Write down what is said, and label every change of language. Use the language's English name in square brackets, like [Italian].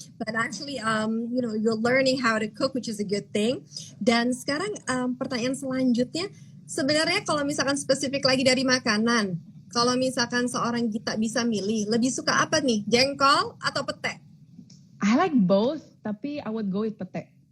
[English] But actually, you're learning how to cook, which is a good thing. [Indonesian] Dan sekarang pertanyaan selanjutnya, sebenarnya kalau misalkan spesifik lagi dari makanan, kalau misalkan seorang Gita bisa milih, lebih suka apa nih? Jengkol atau pete? [English] I like both, tapi I would go with pete.